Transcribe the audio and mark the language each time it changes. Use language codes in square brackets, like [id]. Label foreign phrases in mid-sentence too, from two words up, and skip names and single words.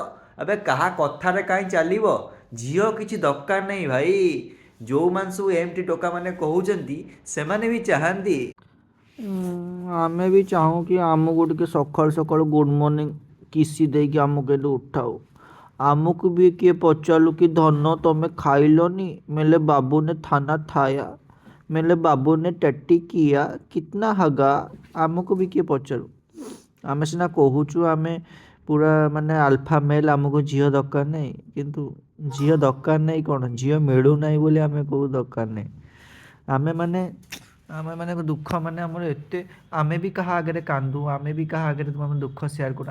[or] ଆବେ କାହା କଥାରେ କାହିଁ ଚାଲିବ? ଝିଅ କିଛି ଦରକାର ନାହିଁ ଭାଇ। ଯେଉଁମାନେ ସବୁ ଏମିତି ଟୋକାମାନେ କହୁଛନ୍ତି ସେମାନେ ବି ଚାହାନ୍ତି। ଆମେ ବି ଚାହୁଁ କି ଆମକୁ ଟିକେ ସକାଳୁ ସକାଳୁ [en] good morning [or] କିସି ଦେଇକି ଆମକୁ ଏଠୁ ଉଠାଉ। ଆମକୁ ବି କିଏ ପଚାରିଲୁ କି ଧନ ତମେ ଖାଇଲନି? [hi] मेरे बाबू ने खाना खाया, मेरे बाबू ने टट्टी किया, कितना हगा? [or] ଆମକୁ ବି କିଏ ପଚାରୁ। ଆମେ ସିନା କହୁଛୁ ଆମେ ପୁରା ମାନେ [en] alpha male, [or] ଆମକୁ ଝିଅ ଦରକାର ନାହିଁ, କିନ୍ତୁ ଝିଅ ଦରକାର ନାହିଁ କ'ଣ, ଝିଅ ମିଳୁନାହିଁ ବୋଲି ଆମେ କହୁ ଦରକାର ନାହିଁ। ଆମେ ମାନେ ଦୁଃଖ ମାନେ ଆମର ଏତେ, ଆମେ ବି କାହା ଆଗରେ କାନ୍ଦୁ, ଆମେ ବି କାହା ଆଗରେ ଆମ ଦୁଃଖ ସେୟାର କରୁ।